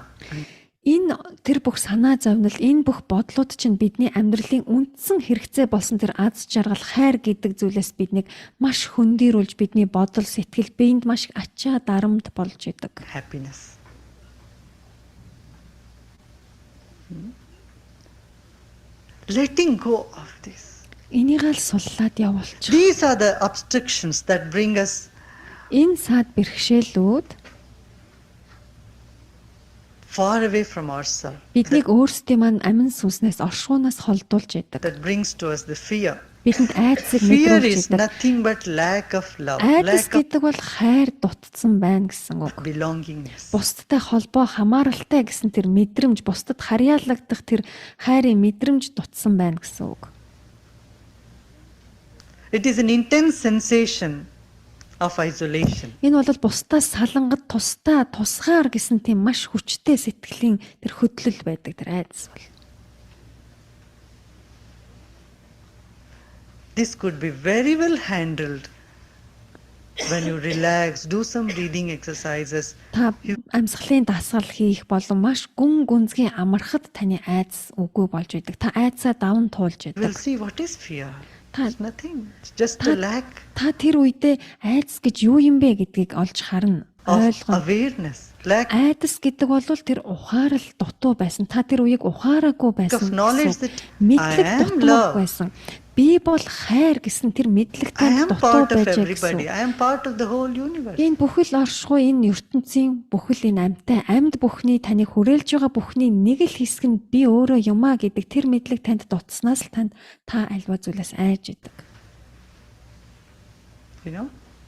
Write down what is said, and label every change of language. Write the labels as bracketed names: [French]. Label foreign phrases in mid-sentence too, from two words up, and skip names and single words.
[Mongolian] Энэ тэр бүх санаа зовнил, энэ бүх бодлууд чинь бидний амьдралын үндсэн хэрэгцээ болсон тэр аз жаргал, хайр гэдэг зүйлээс биднийг маш хөндийрүүлж, бидний бодол, сэтгэл, биед маш ачаа дарамт болж идэг. [English] Happiness. Letting go of this. [Mongolian] Энийг л суллаад явуулчих. [English] These are the obstructions that bring us [Mongolian] Энэ саад бэрхшээлүүд [English] far away from ourselves. [Mongolian] Биднийг өөрсдийн маань амин сүнснээс оршуунаас холдуулж яадаг. [English] That brings to us the fear. [Mongolian] Бидэнд айдсыг [English] Fear [Mongolian] мэдрүүлж [English] is [Mongolian] яадаг. [English] nothing but lack of love, [Mongolian] Айдас [English] lack of [Mongolian] гэдэг бол хайр дутцсан байна гэсэн үг. [English] belongingness. [Mongolian] Бусдтай холбоо хамааралтай гэсэн тэр мэдрэмж, бусдад харьяалагдах тэр хайрын мэдрэмж дутсан байна гэсэн үг. [English] It is an intense sensation of isolation. [Mongolian] Энэ бол бусдаас салангад тусгаар гэсэн тийм маш хүчтэй сэтгэлийн тэр хөдлөл байдаг тэр айдас бол. [English] This could be very well handled when you relax, do some breathing exercises. [Mongolian] Та амьсгалын дасгал хийх болон маш гүн гүнзгий амархад таны айдас үгүй болж байдаг. Та айдасаа даван туулж [English] We'll [Mongolian] байдаг. [English] see what is fear. [Mongolian] Ta- [English] It's nothing. It's just a lack [Mongolian] Та тэр үедээ айдас гэж юу юм бэ гэдгийг олж харна. [English] of [Mongolian] Ойлгоно. [English] awareness, lack [Mongolian] Айдас гэдэг бол тэр ухаарал дутуу байсан. Та тэр үеийг ухаараагүй байсан. [English] of knowledge [Mongolian] гэсэн. [English] that [Mongolian] Мэдлэг [English] I am [Mongolian] дутууг [English] love. [Mongolian] байсан. Би бол хайр гэсэн тэр мэдлэг [English] I [Mongolian] танд [English] am [Mongolian] дутуу [English] part of [Mongolian] байж [English] everybody. [Mongolian] гэсэн. [English] I am part of the whole universe. [Mongolian] Энэ бүхэл оршихуй энэ ертөнцийн бүхэл энэ амьтаа амьд бүхний таныг хүрээлж байгаа бүхний нэг л хэсэг нь би өөрөө юмаа гэдэг тэр мэдлэг танд дутснаас л та альва зүйлээс айж идэг. [English] You know?